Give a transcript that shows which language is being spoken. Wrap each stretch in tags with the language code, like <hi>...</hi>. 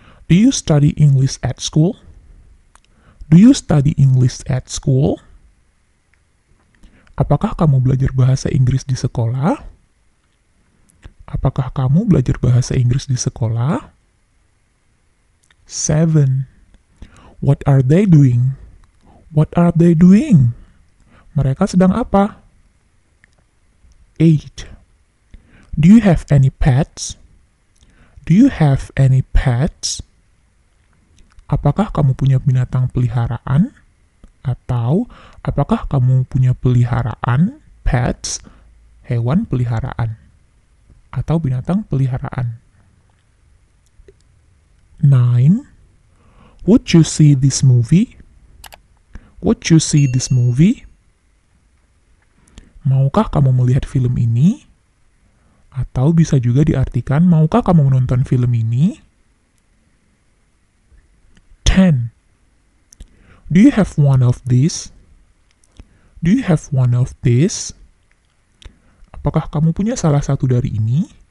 <en>Do you study English at school? Do you study English at school?</en> <id>Apakah kamu belajar bahasa Inggris di sekolah? Apakah kamu belajar bahasa Inggris di sekolah?</id> <en>7. What are they doing? What are they doing?</en> <id>Mereka sedang apa? 8.</id> <en>Do you have any pets? Do you have any pets?</en> <id>Apakah kamu punya binatang peliharaan? Atau apakah kamu punya peliharaan? Pets, hewan peliharaan. Atau binatang peliharaan. 9.</id> <en>Would you see this movie? Would you see this movie?</en> <id>Maukah kamu melihat film ini? Atau bisa juga diartikan, maukah kamu menonton film ini?</id> <en>10. Do you have one of these? Do you have one of these?</en> <id>Apakah kamu punya salah satu dari ini?</id>